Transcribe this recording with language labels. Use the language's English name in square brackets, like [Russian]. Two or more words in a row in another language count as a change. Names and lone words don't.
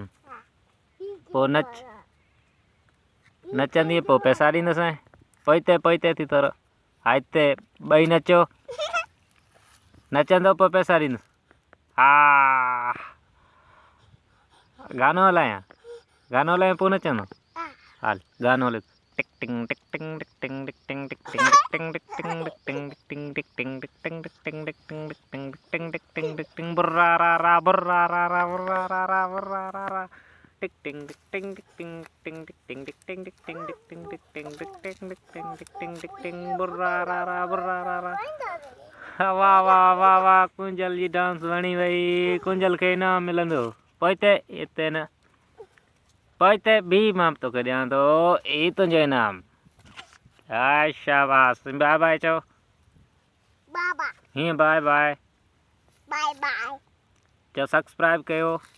[Sindhi] पोइ नचंदी पोइ पैसा ॾींदसि। पोइते थी तोर हा हिते ॿई नचो नचंदो पोइ पैसा ॾींदुसि। हा गानो हलायां पोइ नचंदो? हल गानो हले। टिक टिंग टिक टिंग टिक टिंग टिक टिंग टिक टिंग टिक टिंग टिक टिंग टिक टिंग टिक टिंग टिक टिंग टिक टिंग टिक टिंग टिक टिंग टिक टिंग टिक टिंग टिक टिंग बुर्रा रा रा बुर्रा रा रा बुर्रा रा रा बुर्रा रा रा टिक टिंग टिक टिंग टिक टिंग टिक टिंग टिक टिंग टिक टिंग टिक टिंग टिक टिंग टिक टिंग टिक टिंग टिक टिंग टिक टिंग बुर्रा रा रा बुर्रा रा रा। वाह वाह वाह वाह कुंजल जी डांस वणी वई। कुंजल खे इनाम मिलंदो। पोइते हिते न पोइते बि मां तोखे ॾियां थो ही तुंहिंजो इनाम। हा शाबाश [English] bye bye [Sindhi] चओ। हीअं [English] bye bye [Sindhi] चओ। सब्सक्राइब कयो।